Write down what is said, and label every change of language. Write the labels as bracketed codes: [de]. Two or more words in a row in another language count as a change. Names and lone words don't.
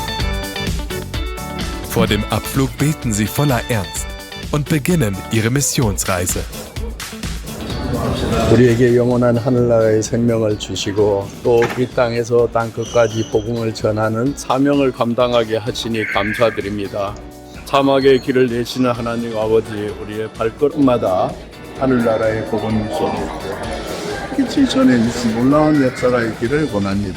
[de] Vor dem Abflug beten sie voller Ernst und beginnen ihre Missionsreise. [ko] 우리에게 영원한 하늘나라의 생명을 주시고 또 이 땅에서 땅 끝까지 복음을 전하는 사명을 감당하게 하시니 감사드립니다. 사막의 길을 내시는 하나님 아버지, 우리의 발걸음마다 하늘나라의 복음 소리 빛이 전해지신 놀라운 역사가 있기를 원합니다.